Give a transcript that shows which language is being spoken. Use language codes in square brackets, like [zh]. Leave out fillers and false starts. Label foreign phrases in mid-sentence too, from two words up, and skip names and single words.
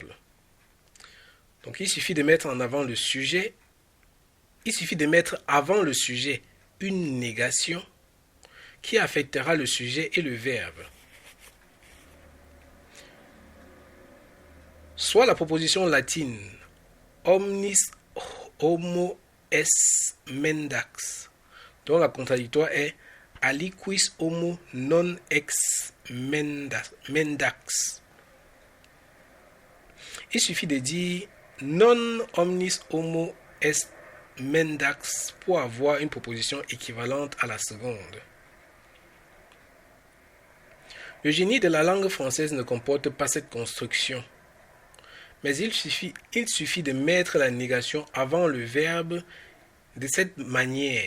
[fr] Donc il suffit de mettre en avant le sujet, il suffit de mettre avant le sujet une négation qui affectera le sujet et le verbe. Soit la proposition latine [la] omnis homo est mendax, [fr] dont la contradictoire est [la] aliquis homo non ex mendax. [fr] Il suffit de dire [la] non omnis homo est mendax [fr] pour avoir une proposition équivalente à la seconde. Le génie de la langue française ne comporte pas cette construction, mais il suffit de mettre la négation avant le verbe de cette manière.